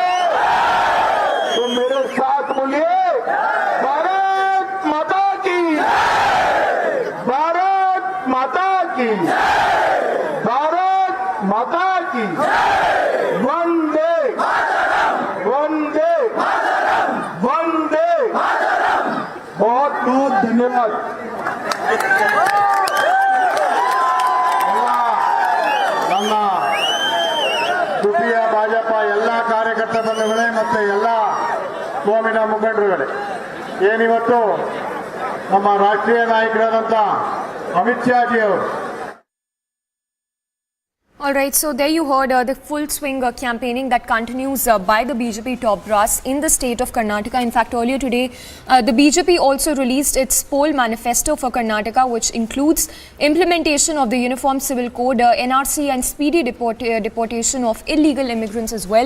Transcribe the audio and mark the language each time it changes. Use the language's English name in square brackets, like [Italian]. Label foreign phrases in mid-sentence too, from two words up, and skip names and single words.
[Hindi] तो मेरे साथ बोलिए, भारत माता की, भारत माता की, भारत माता की, वंदे वंदे वंदे। बहुत बहुत धन्यवाद। [Kannada] ನನ್ನ ಕುಟಿಯ ಭಾಜಪ ಎಲ್ಲ ಕಾರ್ಯಕರ್ತ ಬಂಧುಗಳೇ ಮತ್ತು ಎಲ್ಲ ಕೋಮಿನ ಮುಖಂಡರುಗಳೇ, ಏನಿವತ್ತು ನಮ್ಮ ರಾಷ್ಟ್ರೀಯ ನಾಯಕರಾದಂಥ ಅಮಿತ್ ಶಾ ಜಿ ಅವರು [English] All right, so there you heard the full swing campaigning that continues by the BJP top brass in the state of Karnataka. In fact, earlier today, the BJP also released its poll manifesto for Karnataka, which includes implementation of the Uniform Civil Code, NRC and speedy deportation of illegal immigrants as well.